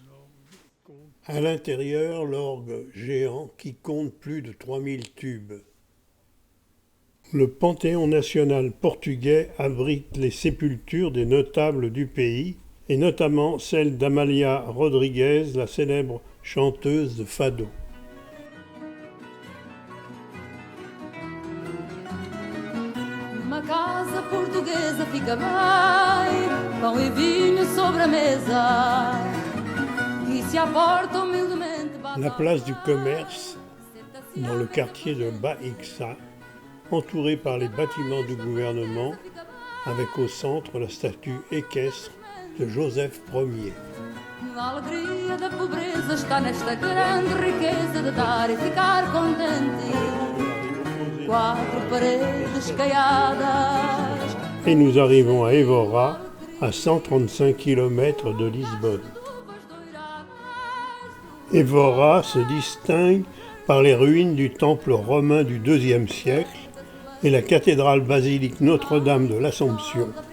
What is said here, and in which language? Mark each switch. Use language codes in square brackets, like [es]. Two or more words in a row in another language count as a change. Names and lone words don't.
[fr] À l'intérieur, l'orgue géant qui compte plus de 3000 tubes. Le Panthéon national portugais abrite les sépultures des notables du pays, et notamment celle d'Amalia Rodrigues, la célèbre chanteuse de fado. [pt] Uma casa portuguesa fica bem, pão e vinho sobre a mesa, e se a porta humildemente bate. [fr] La place du commerce, dans le quartier de Baixa, entourée par les bâtiments du gouvernement, avec au centre la statue équestre de Joseph Ier. [pt] A alegria da pobreza está nesta grande riqueza de dar e ficar contente. Quatro paredes caiadas. [fr] Et nous arrivons à Évora, à 135 km de Lisbonne. Évora se distingue par les ruines du temple romain du IIe siècle et la cathédrale basilique Notre-Dame de l'Assomption.